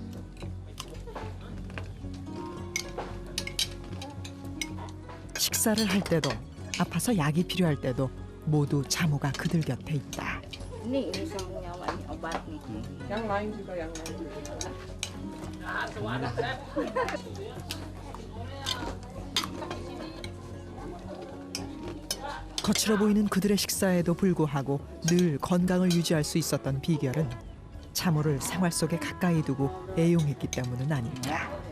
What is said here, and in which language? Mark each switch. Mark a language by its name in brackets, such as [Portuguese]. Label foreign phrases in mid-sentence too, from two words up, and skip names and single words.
[Korean] 식사를 할 때도 아파서 약이 필요할 때도 모두 자무가 그들 곁에 있다. [Indonesian] Ini nyawa ini obat nih. Yang lain juga yang lain. [Korean] 거칠어 보이는 그들의 식사에도 불구하고 늘 건강을 유지할 수 있었던 비결은 자무를 생활 속에 가까이 두고 애용했기 때문은 아닐까.